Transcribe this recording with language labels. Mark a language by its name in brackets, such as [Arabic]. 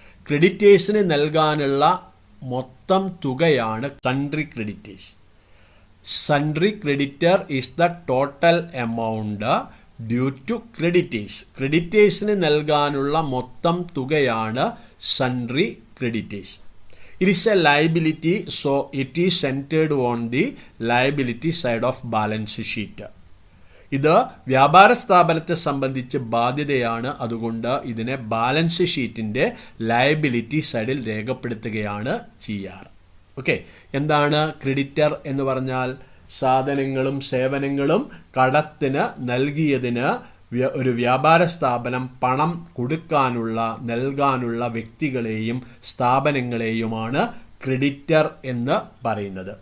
[Malayalam] ക്രെഡിറ്റേഴ്സിന് നൽകാനുള്ള മൊത്തം തുകയാണ് sundry creditors. [English] Sundry creditor is the total amount due to creditors. [Malayalam] ക്രെഡിറ്റേഴ്സിന് നൽകാനുള്ള മൊത്തം തുകയാണ് sundry creditors. [English] It is a liability, so it is centered on the liability side of balance sheet. [Malayalam] ഇത് വ്യാപാര സ്ഥാപനത്തെ സംബന്ധിച്ച് ബാധ്യതയാണ്, അതുകൊണ്ട് ഇതിനെ ബാലൻസ് ഷീറ്റിൻ്റെ ലയബിലിറ്റി സൈഡിൽ രേഖപ്പെടുത്തുകയാണ് ചെയ്യാറ്. ഓക്കെ, എന്താണ് ക്രെഡിറ്റർ എന്ന് പറഞ്ഞാൽ? സാധനങ്ങളും സേവനങ്ങളും കടത്തിന് നൽകിയതിന് ഒരു വ്യാപാര സ്ഥാപനം പണം കൊടുക്കാനുള്ള നൽകാനുള്ള വ്യക്തികളെയും സ്ഥാപനങ്ങളെയുമാണ് ക്രെഡിറ്റർ എന്ന് പറയുന്നത്.